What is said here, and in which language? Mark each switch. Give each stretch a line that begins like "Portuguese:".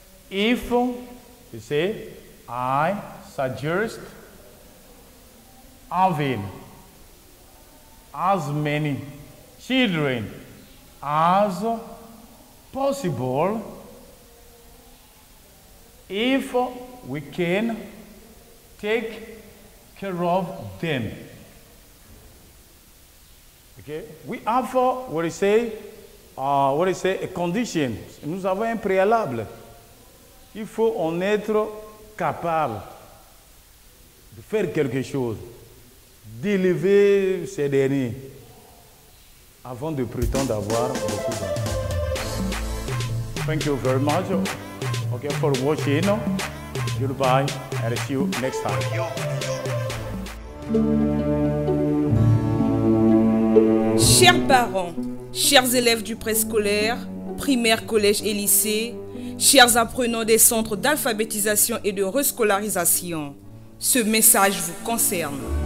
English: If, you say, I suggest having as many children as possible if we can take care of them. Okay? We have what I say a condition.
French: Nous avons un préalable. Il faut en être capable de faire quelque chose, d'élever ces derniers avant de prétendre avoir beaucoup d'enfants.
English: Thank you very much for watching. Goodbye and see you next time.
French: Chers parents, chers élèves du préscolaire, primaire, collège et lycée, chers apprenants des centres d'alphabétisation et de rescolarisation, ce message vous concerne.